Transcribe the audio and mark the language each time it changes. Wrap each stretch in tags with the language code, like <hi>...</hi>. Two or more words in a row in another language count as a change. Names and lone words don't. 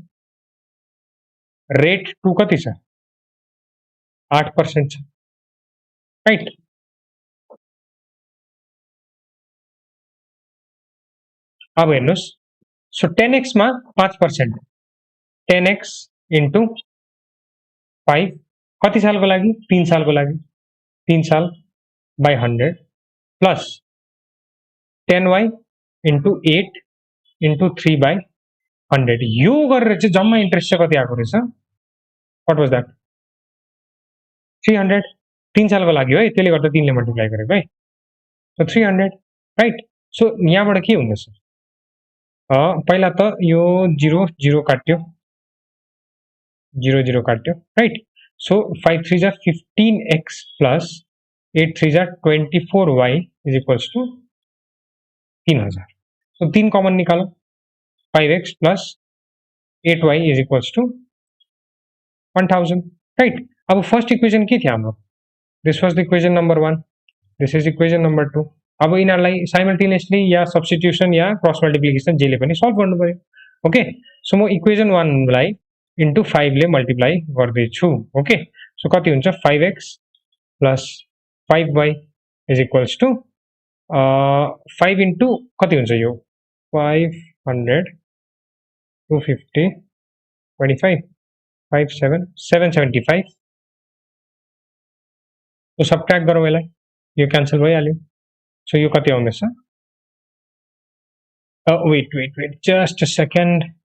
<ne>रेट 2 कति छ? 8% छ, राइट. अब हेर्नुस्. सो 10x मा 5%. 10x into 5 कति सालको लागि? 3 सालको लागि. 3 साल by 100 प्लस 10y into 8 into 3/100. यो गरेर चाहिँ जम्मा इन्ट्रेस्ट चाहिँ कति आएको रहेछ?</ne> <en>what was that? 300.</en> <ne>3 सालको लागि है, त्यसले गर्दा 3 ले मल्टिप्लाई गरेको है. सो 300, राइट. सो यहाँबाट के हुँदैछ? पहिला त यो 0 0 काट्यो. 0 0 काट्यो</ne> <en>right so</en> <ne>5 3 जा 15x प्लस 8 3 जा 24y</ne> <en>is equals to</en> <ne>3000 सो 3 कॉमन निकालो 5x प्लस 8y</ne> <en>is equals to</en> <ne>1000 राइट अब</ne> <en>first equation</en> <ne>के थियो हाम्रो</ne> <en>this was the equation number 1 this is equation number 2</en> <ne>अब यिनीहरुलाई साइमल्टेनियसली या सब्स्टिट्युसन या</ne> <en>cross multiplication</en> <ne>जेले पनि सल्भ गर्नु पर्यो</ne> <en>okay so</en> <ne>म इक्वेशन 1 लाई इन्टु 5 ले मल्टिप्लाई गर्दैछु</ne> <en>okay so</en> <ne>कति हुन्छ 5x प्लस 5y</ne> <en>is equals to</en> <ne>5 इन्टु कति हुन्छ यो 500 250 25 57 775 तो सबट्र्याक्ट गरौँ यसलाई यो क्यान्सल भइहाल्यो सो यो कति आउँदैछ</ne> <en>wait just a second</en>